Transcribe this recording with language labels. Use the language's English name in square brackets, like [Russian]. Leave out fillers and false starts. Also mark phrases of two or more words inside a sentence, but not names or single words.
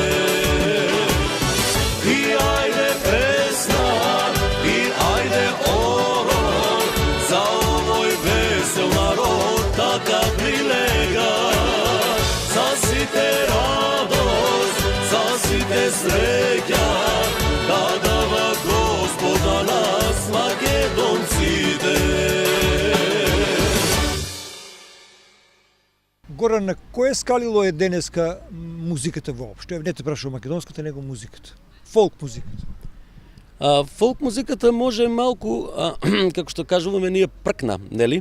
[Macedonian] И ајде песна, и ајде ород, за овој весел народ така прилега. Засите радост, засите среќа, да дава Господа нас Македонциде. Горан, на кое скалило е денеска музиката воопшто? Не те прашувам македонската, него музиката. Фолк музиката. Фолк музиката може малку, како што кажуваме ние, пркна, нели?